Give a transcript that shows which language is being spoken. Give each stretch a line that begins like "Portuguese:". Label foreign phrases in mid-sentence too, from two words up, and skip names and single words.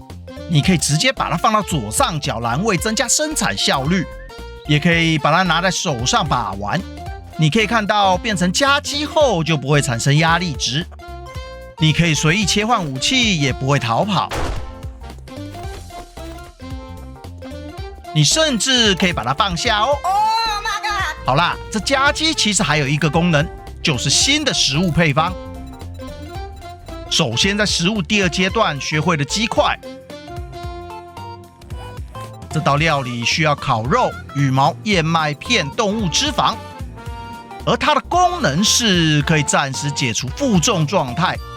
Chinese: 你可以直接把它放到左上角欄位，增加生產效率，也可以把它拿在手上把玩。你可以看到變成家雞後就不會產生壓力值，你可以隨意切換武器，也不會逃跑。你甚至可以把它放下哦。
English: Oh my god！
Chinese: 好啦，這家雞其實還有一個功能，就是新的食物配方。首先在食物第2階段學會了雞塊。這道料理需要烤肉、羽毛、燕麥片、動物脂肪，而它的功能是可以暫時解除負重狀態。